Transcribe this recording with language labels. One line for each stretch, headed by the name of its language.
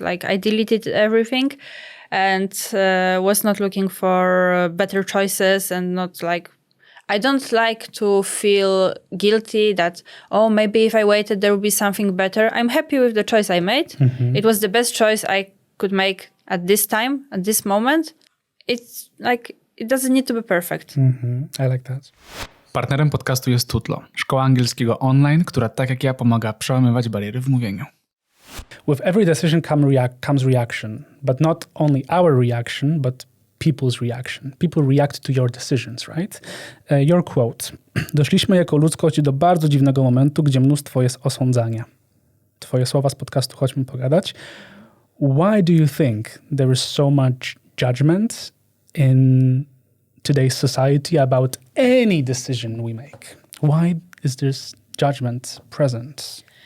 English: Like I deleted everything and was not looking for better choices and not like, I don't like to feel guilty that, oh, maybe if I waited, there would be something better. I'm happy with the choice I made. It was the best choice I could make at this time, at this moment. It's like, it doesn't need to be perfect. I like that.
Polish: Partnerem podcastu jest Tutlo, szkoła angielskiego online, która tak jak ja pomaga przełamywać bariery w mówieniu.
English: With every decision comes reaction, but not only our reaction, but people's reaction. People react to your decisions, right? Your quote.
Polish: Doszliśmy jako ludzkość do bardzo dziwnego momentu, gdzie mnóstwo jest osądzania. Twoje słowa z podcastu Chodźmy Pogadać.
English: Why do you think there is so much judgment in today's society about any decision we make? Why is this judgment present?